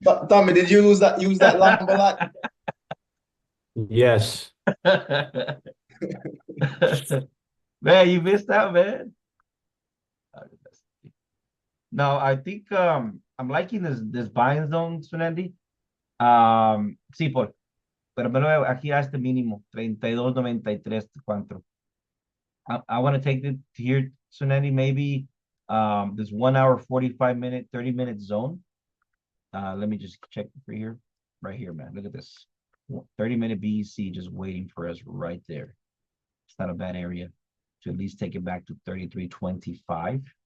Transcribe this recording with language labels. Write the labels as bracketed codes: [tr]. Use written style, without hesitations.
[en] Tommy, did you use that lamp a lot? Yes. Man, you missed out, man. No, I think I'm liking this buying zone, Tsunandi. [es] Sí, pero me lo veo aquí a este mínimo, 32.93.4. [en] I want to take it here, Tsunandi, maybe this 1 hour, 45 minute, 30-minute zone. Let me just check for here. Right here, man. Look at this. 30-minute BEC just waiting for us right there. It's not a bad area to at least take it back to 33.25.